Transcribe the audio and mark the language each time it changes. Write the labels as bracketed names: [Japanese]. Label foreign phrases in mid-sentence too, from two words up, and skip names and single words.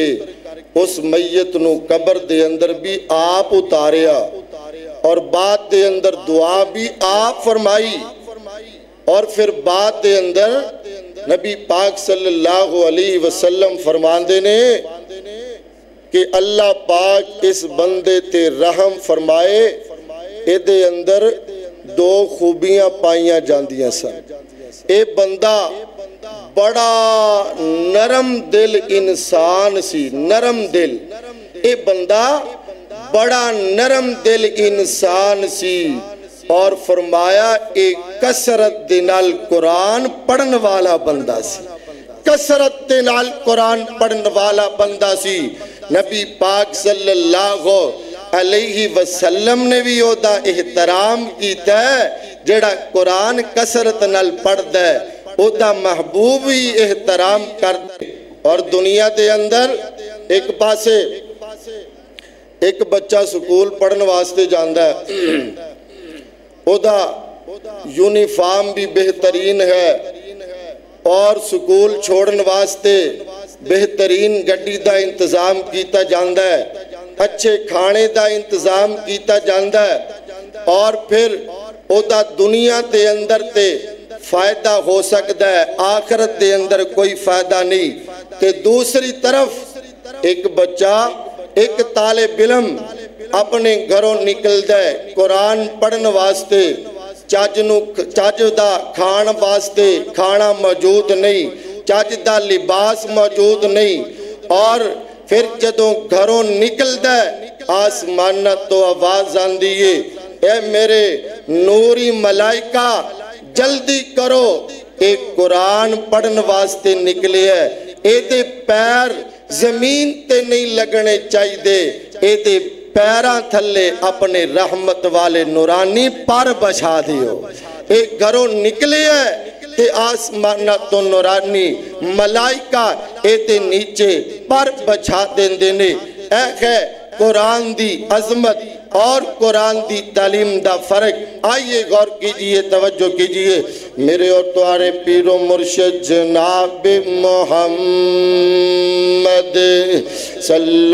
[Punjabi] اس میت نو قبر دے اندر بھی آپ اتاریا اور بعد دے اندر دعا بھی آپ فرمائی اور پھر بعد دے اندر نبی پاک [Arabic] صلی اللہ علیہ وسلم [Punjabi] فرماندے نے کہ اللہ پاک اس بندے تے رحم فرمائے اے دے اندر دو خوبیاں پائیاں جاندیاں سن اے بندہ بڑا نرم دل انسان سی نرم دل اے بندہ بڑا نرم دل انسان سی اور فرمایا ایک کثرت دنال قرآن پڑھن والا بندہ سی کثرت دنال قرآن پڑھن والا بندہ سی نبی پاک [Arabic] صلی اللہ علیہ [Punjabi] وسلم نے بھی ہوتا احترام کیتا ہے جڑا قرآن کثرت نال پڑھ دے ہوتا محبوب ہی احترام کرتا ہے اور دنیا دے اندر ایک پاسے ایک بچہ سکول پڑھن واسطے جاندہ ہے ہوتا یونیفارم بھی بہترین ہے اور سکول چھوڑن واسطے بہترین گڈی دا انتظام کیتا جاندہ ہے اچھے کھانے دا انتظام کیتا جاندا ہے اور پھر او دا دنیا دے اندر تے فائدہ ہو سکتا ہے، آخرت دے اندر کوئی فائدہ نہیں۔ تے دوسری طرف ایک بچہ، ایک طالب علم اپنے گھروں نکل دے قرآن پڑھن واسطے، چاج دا کھان واسطے کھانا موجود نہیں، چاج دا لباس موجود نہیں، اور پھر جدوں گھروں نکل دے آسمان تو آواز آندی ہے، اے میرے نوری ملائکہ جلدی کرو، ایک قرآن پڑھن واسطے نکلے ہے، اے دے پیر زمین تے نہیں لگنے چاہی دے، اے دے پیراں تھلے اپنے رحمت والے نورانی پر بچھا دیو۔ ایک گھروں نکلے ہے تے آسمانہ تو نورانی ملائکہ اے تے نیچے پر بچھا دین دینے۔ ایک ہے قرآن دی عظمت اور قرآن دی تعلیم دا فرق۔ [Urdu] آئیے غور کیجئے، توجہ کیجئے، میرے اور تمہارے پیر و مرشد جناب محمد صلی